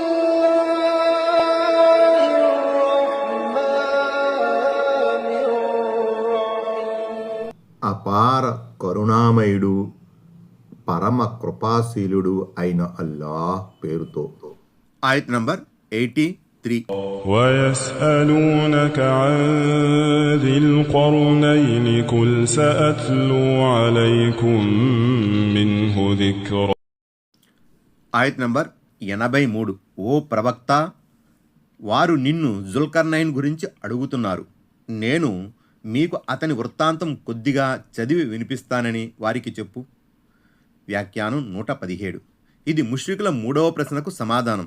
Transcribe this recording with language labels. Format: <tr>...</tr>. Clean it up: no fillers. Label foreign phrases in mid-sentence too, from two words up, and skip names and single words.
<te>అపార కరుణామయుడు పరమ కృపాశీలుడు అయిన అల్లాహ్ పేరుతో. ఆయత్ నంబర్ 83.</te> <ar>ويسألونك عن ذي القرنين قل سأتلو عليكم منه ذكرا.</ar> <te>ఆయత్ నంబర్ 83. ఓ ప్రవక్త, వారు నిన్ను జుల్కర్నైన్ గురించి అడుగుతున్నారు. నేను మీకు అతని వృత్తాంతం కొద్దిగా చదివి వినిపిస్తానని వారికి చెప్పు. వ్యాఖ్యానం 117. ఇది ముష్రికుల మూడవ ప్రశ్నకు సమాధానం.</te>